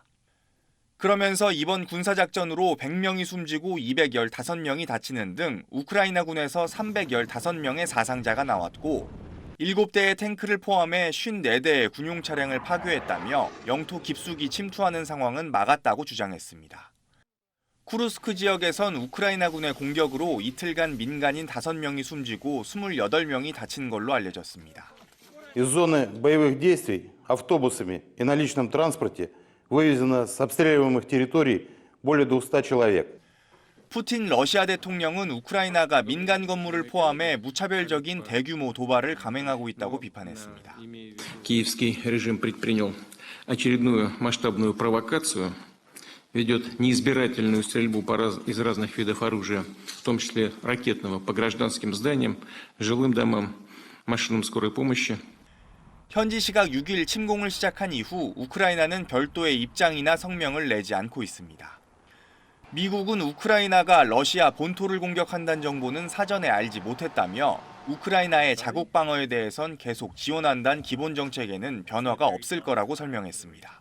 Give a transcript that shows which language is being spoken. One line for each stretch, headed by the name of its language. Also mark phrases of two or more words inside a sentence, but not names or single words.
Korean: 그러면서 이번 군사작전으로 100명이 숨지고 215명이 다치는 등 우크라이나군에서 315명의 사상자가 나왔고 7대의 탱크를 포함해 54대의 군용 차량을 파괴했다며 영토 깊숙이 침투하는 상황은 막았다고 주장했습니다. 쿠르스크 지역에선 우크라이나군의 공격으로 이틀간 민간인 5명이 숨지고 28명이 다친 걸로 알려졌습니다.
Russian: Из зоны боевых действий автобусами и на личном транспорте вывезено с обстреливаемых территорий более 200 человек.
Korean: 푸틴 러시아 대통령은 우크라이나가 민간 건물을 포함해 무차별적인 대규모 도발을 감행하고 있다고 비판했습니다.
Russian: Киевский режим предпринял очередную масштабную провокацию, ведет неизбирательную стрельбу из разных видов оружия, в том числе ракетного, по гражданским зданиям, жилым домам, машинам скорой помощи.
Korean: 현지 시각 6일 침공을 시작한 이후 우크라이나는 별도의 입장이나 성명을 내지 않고 있습니다. 미국은 우크라이나가 러시아 본토를 공격한다는 정보는 사전에 알지 못했다며 우크라이나의 자국 방어에 대해선 계속 지원한다는 기본 정책에는 변화가 없을 거라고 설명했습니다.